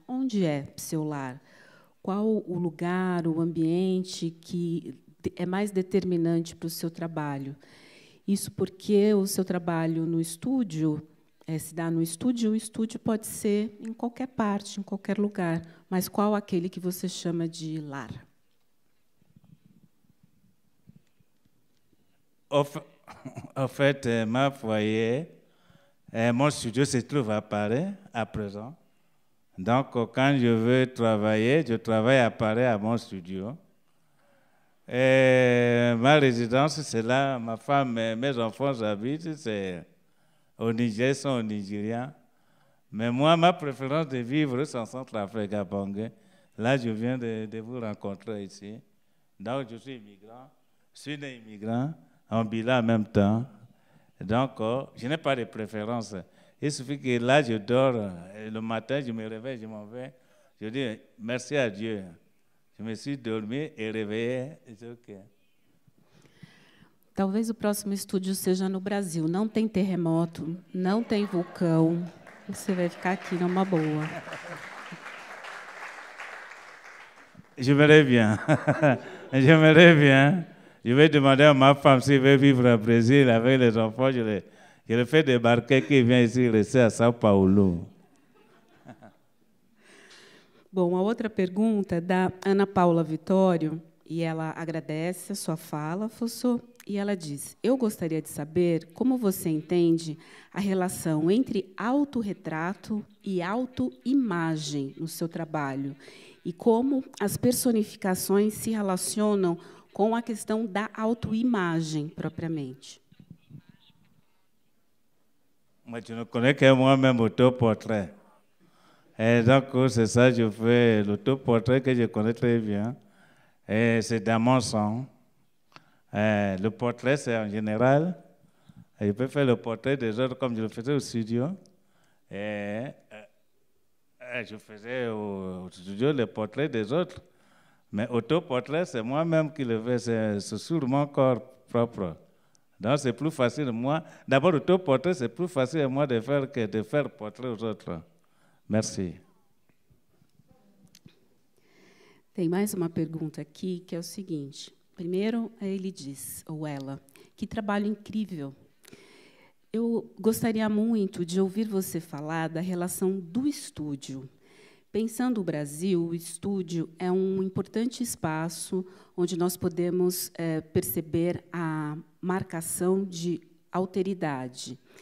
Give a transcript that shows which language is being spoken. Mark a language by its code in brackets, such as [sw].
[pt] Onde é seu lar? Qual o lugar, o ambiente que é mais determinante para o seu trabalho? Isso porque o seu trabalho no estúdio se dá no estúdio, o estúdio pode ser em qualquer parte, em qualquer lugar, mas qual aquele que você chama de lar? [fr] En fait, ma foyer, mon studio se trouve à Paris à présent. Donc, quand je veux travailler, je travaille à Paris à mon studio. Et ma résidence, c'est là, ma femme et mes enfants habitent, c'est au Niger, sont au Nigeria. Mais moi, ma préférence de vivre, c'est en Centrafrique, à Bangui. Là, je viens de vous rencontrer ici. Donc, je suis immigrant, je suis né immigrant, en bilan en même temps. Donc, je n'ai pas de préférence. Il suffit que là, je dors, et le matin, je me réveille, je m'en vais. Je dis merci à Dieu. Je me suis dormi et réveillé, et c'est OK. [pt] Talvez o próximo estúdio seja no Brasil. Não tem terremoto, não tem vulcão. Você vai ficar aqui numa boa. [fr] J'aimerais bien. J'aimerais bien. Je vais demander à ma femme s'il veut vivre au Brésil avec les enfants. Je le fais débarquer, qu'il vient ici rester à São Paulo. [pt] Bom, a outra pergunta é da Ana Paula Vitório, e ela agradece a sua fala, Fossô, e ela diz: eu gostaria de saber como você entende a relação entre autorretrato e autoimagem no seu trabalho, e como as personificações se relacionam com a questão da autoimagem, propriamente. [fr] Moi, tu ne connais que moi-même autoportrait. Et donc, c'est ça, je fais l'autoportrait que je connais très bien. Et c'est dans mon sang. Le portrait, c'est en général. Je peux faire le portrait des autres comme je le faisais au studio. Et je faisais au studio le portrait des autres. Mais autoportrait, c'est moi-même qui le fais. C'est sur mon corps propre. Donc, c'est plus facile. Moi, d'abord, autoportrait, c'est plus facile à moi de faire que de faire portrait aux autres. Merci. [pt] Tem mais uma pergunta aqui, que é o seguinte. Primeiro, ele diz, ou ela, que trabalho incrível. Eu gostaria muito de ouvir você falar da relação do estúdio. Pensando no Brasil, o estúdio é um importante espaço onde nós podemos perceber a marcação de alteridade.